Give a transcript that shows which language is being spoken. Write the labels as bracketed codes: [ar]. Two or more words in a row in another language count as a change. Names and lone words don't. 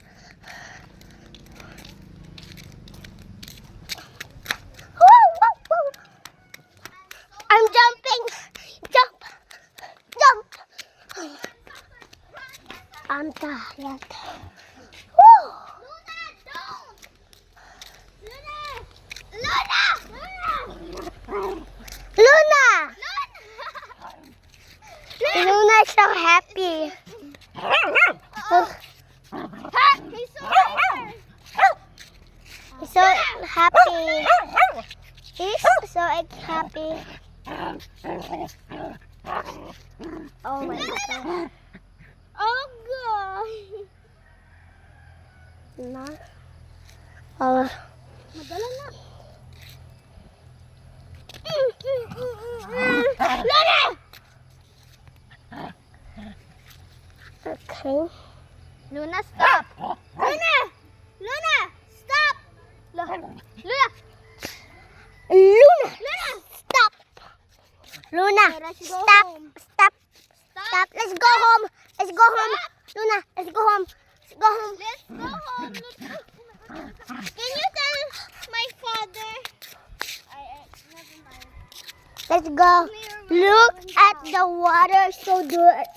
[en] Woo, woo, woo. I'm jumping. Jump. Jump. I'm tired. Woo. Luna, don't. Luna. Luna. Luna. Luna's so happy. He's so happy. He's so happy. He's so happy. Oh my god. Oh god. No. Oh. Madala na. Luna! Okay. Luna, stop. Luna. Luna, stop. Luna. Luna! Stop! Luna! Let's go Stop! home. Stop! Stop! Let's go home! Let's go home! Luna! Let's go home! Let's go home! Let's go home. Can you tell my father? Never mind. Let's go! Look at the water so good.